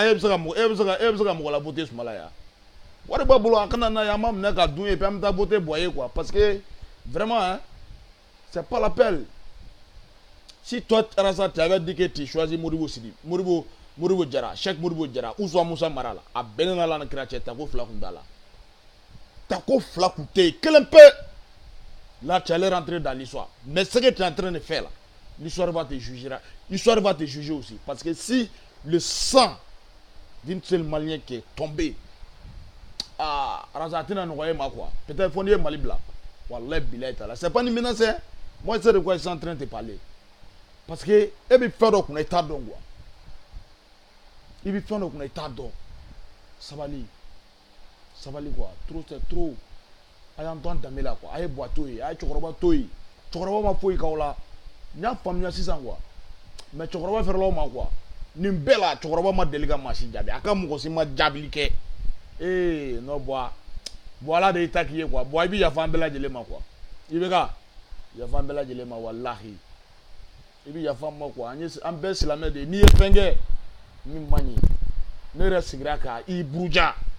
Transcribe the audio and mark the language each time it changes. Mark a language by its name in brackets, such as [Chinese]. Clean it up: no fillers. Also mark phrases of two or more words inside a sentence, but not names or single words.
[Bambara] e bɛ se ka mɔgɔ la voter sumala ya wari b'a bolo a kana na ye an b'a minɛ ka dun [French] et puis [Bambara] an bɛ taa voter bɔ a ye [French] quoi parce que vraiment hein c'est pas l'appel si toi Arasa tu avais dit que tu choisis Modibo Sidi Modibo Jara Cheikh Modibo Jara ou soit Moussa Marala [Bambara] a bɛnnen na la na kira cɛ tako fila kun t'a la tako fila kun tɛ yen kelen pe [French] là tu allais rentrer dans l'histoire mais ce que tu es en train de faire là l'histoire va te juger aussi parce que si le sang d'une seule malien qui est tombé Arasa [Bambara] tina nɔgɔya ma [French] quoi peut-être [Bambara] fo n'i ye Mali bila wallahi bilahi taala [French] c'est pas une menace hein moi je sais de quoi ils sont en train de parler parce que [Bambara] e bɛ fɛn dɔ kunna i t'a dɔn [French] quoi [Bambara] i bɛ fɛn dɔ kunna i t'a dɔn sabali quoi [French] trop c'est trop [Bambara] a y'an to an danbe la quoi a ye buwa to yen a ye cɛkɔrɔba to yen cɛkɔrɔba ma foyi k'aw la n y'a faamuya sisan quoi mais cɛkɔrɔba fɛrɛlaw ma quoi nin bɛɛ la cɛkɔrɔba ma deli ka maa si jaabi a ka mɔgɔ si ma jaabili kɛ non buwa ala de y'i ta k'i ye quoi buwa i bɛ yafa an bɛɛ lajɛlen ma quoi i bɛ ka yafa an bɛɛ lajɛlen ma walahi i bɛ yafa an ma quoi an bɛɛ silamɛ de ye n'i ye fɛn kɛ min man ɲi ne yɛrɛ sigira ka i buruja